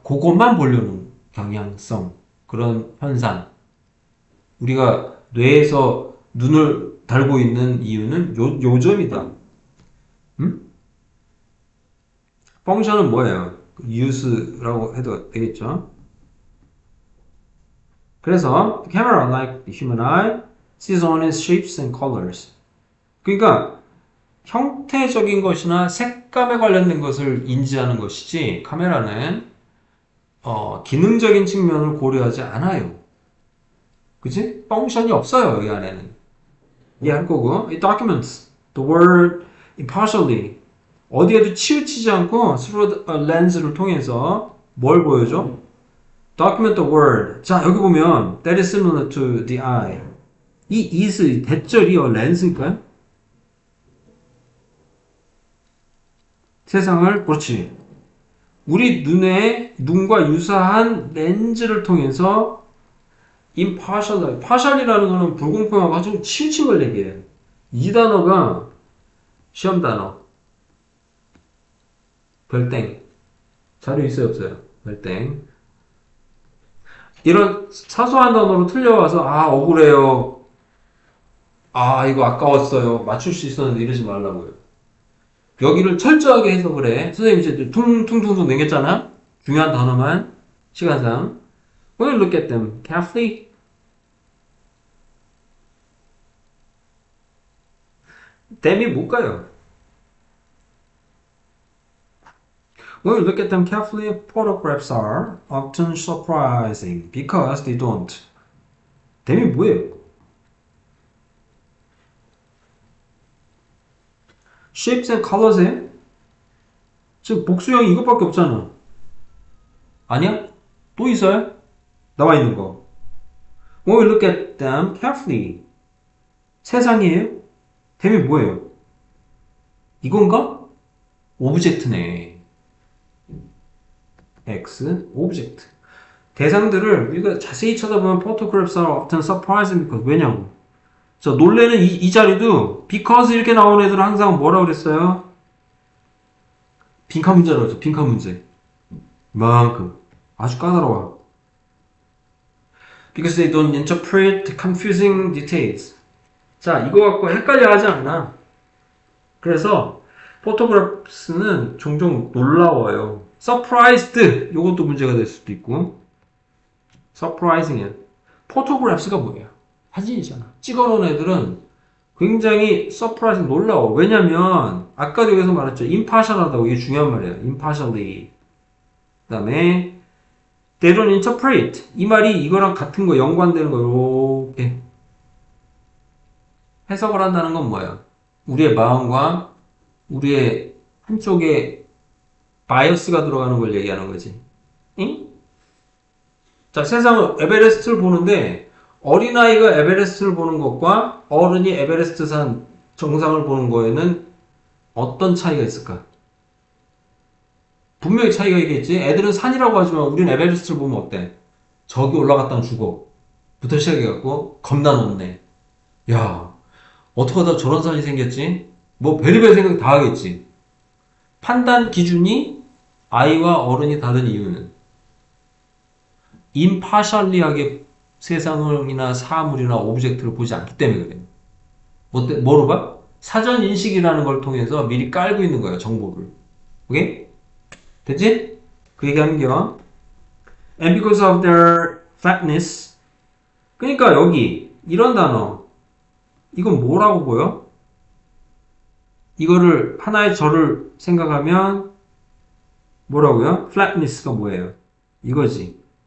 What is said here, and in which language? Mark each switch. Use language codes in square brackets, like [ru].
[ko] 그것만 보려는 경향성, 그런 현상. 우리가 뇌에서 눈을 달고 있는 이유는 요 점이다. 펑션은 뭐예요? use라고 해도 되겠죠? [en] 그래서 the camera, like the human eye, sees only shapes and colors. [ko] 그러니까 형태적인 것이나 색감에 관련된 것을 인지하는 것이지 카메라는 기능적인 측면을 고려하지 않아요. 그치? 펑션이 없어요, 이 안에는. 이해할 거고. [en] It documents the world impartially. [ko] 어디에도 치우치지 않고 [en] through a lens [ko] 를 통해서 뭘 보여줘? [en] Document the world. [ko] 자, 여기 보면 [en] that is similar to the eye. [ko] 이 is 대절이요, 렌즈일까요? 세상을, 그렇지. 우리 눈과 유사한 렌즈를 통해서 impartial, partial이라는 거는 불공평하고 아주 치우친 걸 얘기해요. 이 단어가 시험 단어. 별땡. 자료 있어요, 없어요? 별땡. 이런 사소한 단어로 틀려와서 억울해요. 이거 아까웠어요. 맞출 수 있었는데 이러지 말라고요. 여기를 철저하게 해석을 해. 선생님 이제 퉁퉁퉁퉁 남겼잖아. 중요한 단어만 시간상. [en] We'll look at them carefully. [ko] them이 뭘까요? [en] When we look at them carefully, photographs are often surprising because they don't. [ko] them이 뭐예요? [en] Shapes and colors [ko] 에 지금 복수형이 이것밖에 없잖아. 아니야? 또 있어요? 나와 있는 거. [en] When we look at them carefully. [ko] 세상이에요? them이 뭐예요? 이건가? 오브젝트네. X, 오브젝트. 대상들을 우리가 자세히 쳐다보면 [en] photographs are often surprising because [ko] 왜냐고? 자, 놀래는 이 자리도 because 이렇게 나오는 애들은 항상 뭐라 그랬어요? 빈칸 문제라고 했죠. 빈칸 문제. 이만큼. 아주 까다로워. [en] Because they don't interpret confusing details. [ko] 자, 이거 갖고 헷갈려 하지 않나? 그래서 photographs는 종종 놀라워요. surprised 이것도 문제가 될 수도 있고 surprising photographs가 뭐예요? 사진이잖아. 찍어놓은 애들은 굉장히 surprising 놀라워. 왜냐면 아까도 여기서 말했죠. impartial하다고. 이게 중요한 말이에요. impartially. 그 다음에 [en] they don't interpret. [ko] 이 말이 이거랑 같은 거 연관되는 거 이렇게 해석을 한다는 건 뭐예요? 우리의 마음과 우리의 한쪽에 바이어스가 들어가는 걸 얘기하는 거지. 응? 자, 세상을 에베레스트를 보는데 어린아이가 에베레스트를 보는 것과 어른이 에베레스트 산 정상을 보는 거에는 어떤 차이가 있을까? 분명히 차이가 있겠지. 애들은 산이라고 하지만 우리는 에베레스트를 보면 어때? 저기 올라갔다가 죽어. 부터 시작해갖고 겁나 높네. 야, 어떻게 하다 저런 산이 생겼지? 뭐 별의별 생각 다 하겠지. 판단 기준이 아이와 어른이 다른 이유는 impartially하게 세상이나 사물이나 오브젝트를 보지 않기 때문에 그래요. 뭐로 봐? 사전 인식이라는 걸 통해서 미리 깔고 있는 거예요, 정보를. 오케이? 됐지? 그 얘기하는 겨. [en] And because of their flatness. [ko] 그러니까 여기 이런 단어. 이건 뭐라고 보여? 이거를 하나의 절을 생각하면 뭐라고요? flatness가 뭐예요? 이거지.